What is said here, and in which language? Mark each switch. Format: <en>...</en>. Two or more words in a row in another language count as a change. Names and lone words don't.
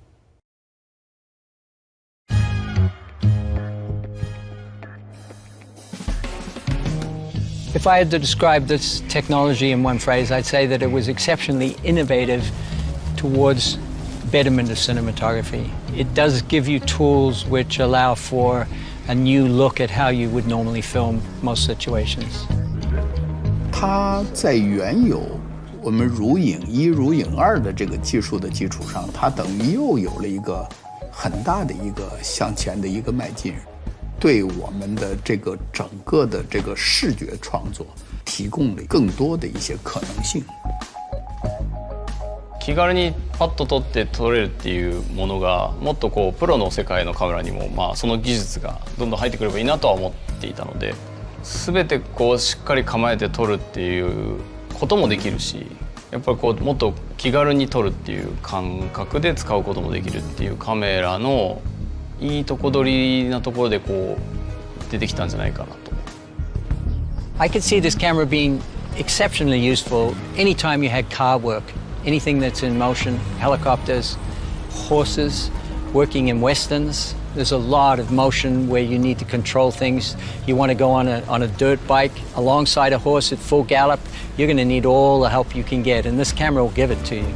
<en>If I had to describe this technology in one phrase, I'd say that it was exceptionally innovative towards betterment of cinematography. It does give you tools which allow for a new look at how you would normally film most situations.</en> <zh>它在原有我们如影1、如影2的这个技术的基础上，它等于又有了一个很大的一个向前的一个迈进。对我们的这个整个的这个视觉创作提供了更多的一些可能性。</zh> <ja>気軽にパッと撮って撮れるっていうものがもっとこうプロの世界のカメラにもその技術がどんどん入ってくればいいなとは思っていたので、全てこうしっかり構えて撮るっていうこともできるし、やっぱりこうもっと気軽に撮るっていう感覚で使うこともできるっていうカメラの いいとこ取りなところでこう出てきたんじゃないかなと。</ja> <en>I could see this camera being exceptionally useful anytime you had car work, anything that's in motion, helicopters, horses, working in westerns. There's a lot of motion where you need to control things. You want to go on a dirt bike alongside a horse at full gallop, you're going to need all the help you can get, and this camera will give it to you.</en>